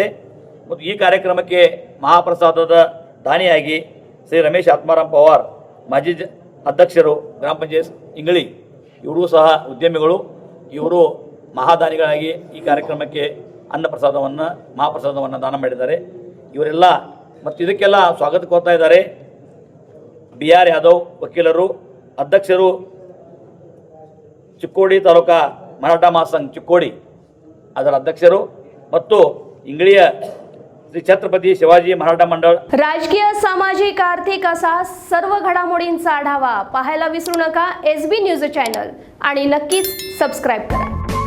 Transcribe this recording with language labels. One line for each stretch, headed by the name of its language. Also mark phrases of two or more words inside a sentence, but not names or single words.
Kannada: ಮತ್ತು ಈ ಕಾರ್ಯಕ್ರಮಕ್ಕೆ ಮಹಾಪ್ರಸಾದದ ದಾನಿಯಾಗಿ ಶ್ರೀ ರಮೇಶ್ ಆತ್ಮಾರಾಮ್ ಪವಾರ್ ಮಾಜಿ ಅಧ್ಯಕ್ಷರು ಗ್ರಾಮ ಪಂಚಾಯತ್ ಇಂಗಳಿ ಇವರು ಸಹ ಉದ್ಯಮಿಗಳು, ಇವರು ಮಹಾದಾನಿಗಳಾಗಿ ಈ ಕಾರ್ಯಕ್ರಮಕ್ಕೆ ಮಹಾಪ್ರಸಾದವನ್ನು ದಾನ ಮಾಡಿದ್ದಾರೆ. ಇವರೆಲ್ಲ ಮತ್ತು ಇದಕ್ಕೆಲ್ಲ ಸ್ವಾಗತ ಕೋರ್ತಾ ಇದ್ದಾರೆ. BR ಯಾದವ್ ವಕೀಲರು, ಅಧ್ಯಕ್ಷರು ಚಿಕ್ಕೋಡಿ ತಾಲೂಕಾ ಮರಾಠ ಮಹಾಸಂಘ ಚಿಕ್ಕೋಡಿ ಅದರ अध्यक्षರು ಮತ್ತು इंगळीय श्री छत्रपती शिवाजी मराठा मंडळ.
Marathi: राजकीय, सामाजिक, आर्थिक असा सर्व घडामोडींचा आढावा पाहायला विसरू नका SB न्यूज चॅनल आणि नक्कीच सबस्क्राइब करा.